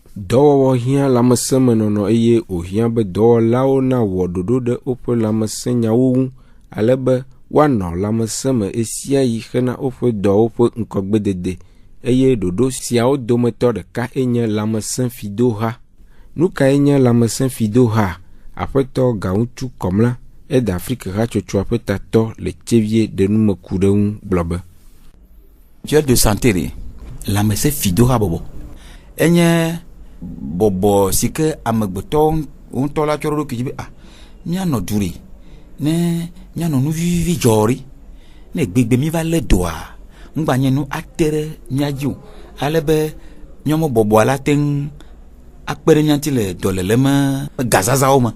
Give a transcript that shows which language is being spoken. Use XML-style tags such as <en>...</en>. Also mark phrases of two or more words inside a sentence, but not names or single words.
<ee>dɔwɔwɔ hiã lãmesẽmenɔnɔ eye wòhiã be dɔwɔlawo na wɔ ɖoɖo ɖe woƒe lãmesẽnyawo ŋu ale be woanɔ lãmesẽ me esia yi hena woƒe dɔwo ƒe ŋkɔgbedede eye ɖoɖo siawo dometɔ ɖeka enye lãmesẽ fidoha. Nu kae nye lãmesẽ fidoha? Aƒetɔ Gaŋutsu Kɔmla d'Afrique hatsotsoa ƒe tatɔ le tsevie ɖe nume ku ɖe ŋu gblɔ be</ee> <fr>Dieu de santé</fr> <ee>re lãmesẽ fidoha bɔbɔ enye bɔbɔ si ke amegbetɔ ŋutɔ la tsɔ ɖo ɖokui dzi be míanɔ du re ne míanɔ nu vivi dzɔri ne gbegbe mi va lé doa ŋgba nye nu ate ɖe mía dzi o ale be míaƒe bɔbɔa la te ŋu akpe ɖe mía ŋuti le dɔléle me gazazawo me.</ee>